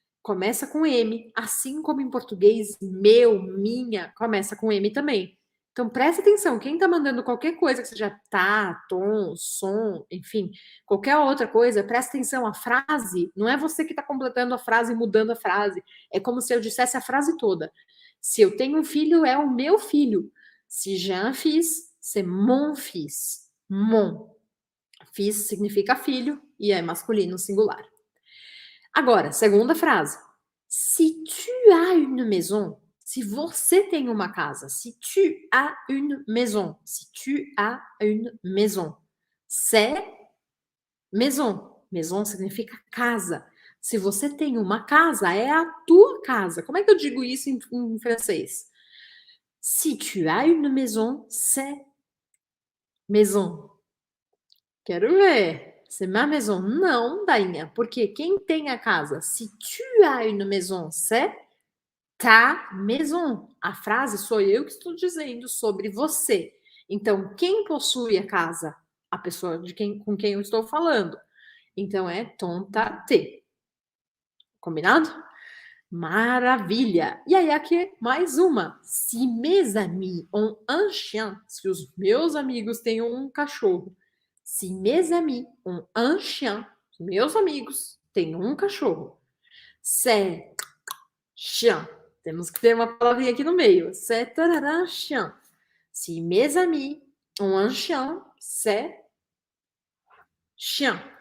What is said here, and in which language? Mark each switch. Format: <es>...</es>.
<pt>Começa com M, assim como em português, meu, minha, começa com M também. Então presta atenção, quem tá mandando qualquer coisa que seja tá, tom, som, enfim, qualquer outra coisa, presta atenção, a frase, não é você que tá completando a frase e mudando a frase, é como se eu dissesse a frase toda. Se eu tenho um filho, é o meu filho.</pt> <fr>Se j'ai un fils, c'est mon fils. Mon.</fr> <pt>Fils significa filho e é masculino singular. Agora, segunda frase.</pt> <fr>Si tu as une maison,</fr> <pt>se você tem uma casa,</pt> <fr>si tu as une maison, si tu as une maison, c'est maison.</fr> <pt>Maison significa casa. Se você tem uma casa, é a tua casa. Como é que eu digo isso em francês?</pt> <fr>Si tu as une maison, c'est maison.</fr> <pt>Quero ver.</pt> <fr>C'est ma maison.</fr> <pt>Não, Dainha, porque quem tem a casa?</pt> <fr>Si tu as une maison, c'est ta maison.</fr> <pt>A frase sou eu que estou dizendo sobre você. Então, quem possui a casa? A pessoa com quem eu estou falando. Então, é ton, ta, te. Combinado? Maravilha! E aí, aqui mais uma.</pt> <fr>Se mes amis ont un chien,</fr> <pt>se os meus amigos têm um cachorro.</pt> <fr>Se mes amis ont un chien,</fr> <pt>os meus amigos têm um cachorro.</pt> <fr>C'est chien.</fr> <pt>Temos que ter uma palavrinha aqui no meio.</pt> <fr>C'est tarará, chien. Se mes amis ont un chien, c'est chien.</fr>